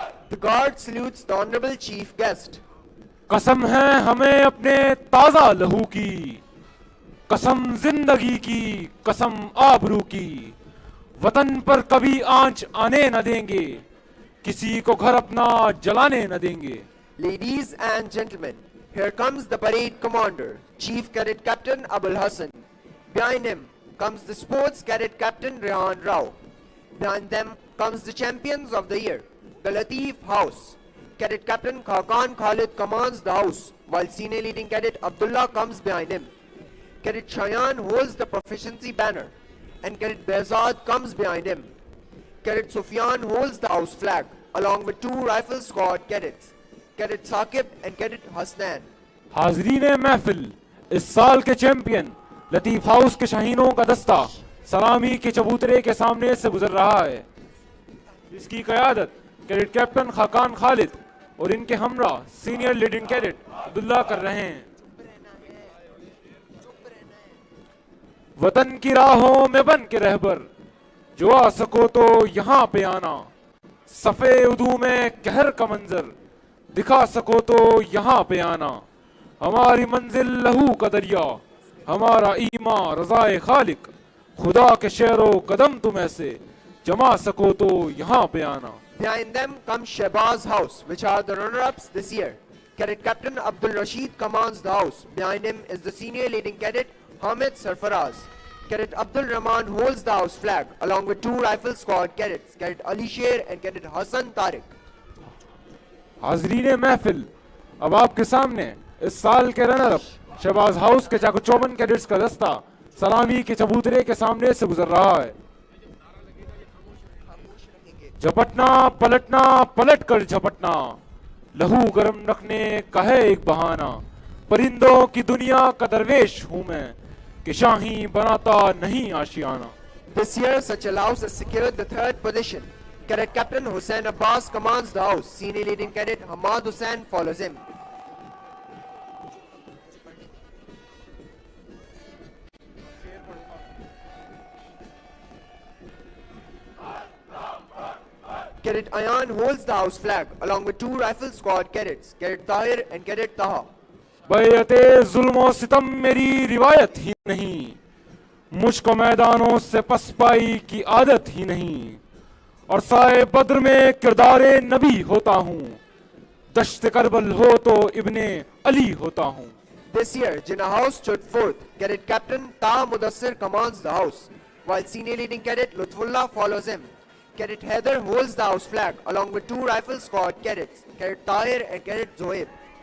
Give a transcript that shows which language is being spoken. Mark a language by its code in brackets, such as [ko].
[en] The guard salutes the honorable chief guest. [ur] قسم ہے ہمیں اپنے تازہ لہو کی، قسم زندگی کی، قسم آبرو کی. وطن پر کبھی آنچ آنے نہ دیں گے، کسی کو گھر اپنا جلانے نہ دیں گے. [en] Ladies and gentlemen, here comes the parade commander, Chief Cadet Captain Abul Hassan. Behind him comes the sports cadet captain Rehan Rao. Behind them comes the champions of the year, the Latif House. Cadet Captain Khakan Khalid commands the house, while senior leading cadet Abdullah comes behind him. Cadet Shayan holds the Proficiency banner, and Cadet Behzad comes behind him. Cadet Sufyan holds the house flag, along with two rifle squad cadets, Cadet Saqib and Cadet Hasnan. [ur] حاضرین محفل، اس سال کے champion لطیف house کے شاہینوں کا دستہ سلامی کے چبوترے کے سامنے سے گزر رہا ہے. اس کی قیادت کیڈٹ کیپٹن خاکان خالد اور ان کے ہمراہ سینئر لیڈنگ کیڈٹ عبداللہ کر رہے ہیں. وطن کی راہوں میں بن کے رہبر، جو آ سکو تو یہاں پہ آنا. صفے ادو میں قہر کا منظر، دکھا سکو تو یہاں پہ آنا. ہماری منزل لہو کا دریا، ہمارا ایمان رضائے خالق. خدا کے شعر و قدم تم ایسے، جما سکو تو یہاں پہ آنا. [en] Behind them comes Shehbaz House, which are the runner-ups this year. Cadet Captain Abdul Rashid commands the house. Behind him is the senior leading cadet Hamid Sarfaraz. Cadet Abdul Rahman holds the house flag, along with two rifle squad cadets, Cadet Ali Sher and Cadet Hassan Tariq. [ur] حاضرین محفل، اب آپ کے سامنے اس سال کے runner up Shahbaz house کے چاکو چوبن cadets کا دستہ سلامی کے چبوترے کے سامنے سے گزر رہا ہے. جھپٹنا پلٹنا پلٹ کر جھپٹنا، لہو گرم رکھنے کا ہے ایک بہانہ. پرندوں کی دنیا کا درویش ہوں میں، کہ شاہی بناتا نہیں Ashiana. [en] This year, such allows has secured the third position. Cadet Captain Hussain Abbas commands the house. Senior leading cadet Hamad Hussain follows him. Cadet Ayan holds the house flag, along with two rifle squad cadets, Cadet Tahir and Cadet Taha. [ur] بیعت ظلم و ستم میری روایت ہی نہیں، مجھ کو میدانوں سے پسپائی کی عادت ہی نہیں. اور سائے بدر میں کردار نبی ہوتا ہوں، دشت کربل ہو تو ابن علی ہوتا ہوں. [en] This year, Jinnah House stood fourth. Cadet Captain Taha Mudassir commands the house, while senior leading cadet Lutfullah follows him. Cadet Haider holds the house flag along with 2 rifle squad cadets, Cadet Tahir and Cadet Zohaib.